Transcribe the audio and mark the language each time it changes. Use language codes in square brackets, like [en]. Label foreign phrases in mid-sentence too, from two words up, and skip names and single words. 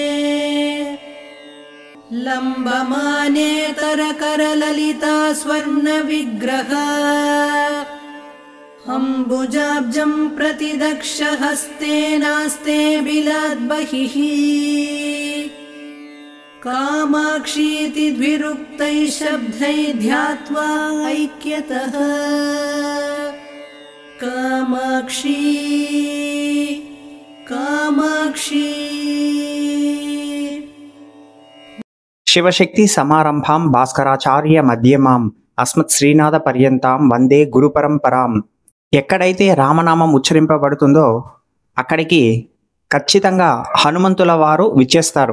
[sa] लम्बमानेतरकरललिता स्वर्णविग्रहा अम्बुजाब्जं प्रतिदक्षहस्तेनास्ते बिलाद्बहिः कामाक्षीति द्विरुक्तैः शब्दैः ध्यात्वा ऐक्यतः कामाक्षी कामाक्षी। శివశక్తి సమారంభాం భాస్కరాచార్య మధ్యమాం అస్మత్ శ్రీనాథ పర్యంతాం వందే గురు పరంపరాం. [te] ఎక్కడైతే రామనామం ఉచ్చరింపబడుతుందో అక్కడికి ఖచ్చితంగా హనుమంతుల వారు విచ్చేస్తారు.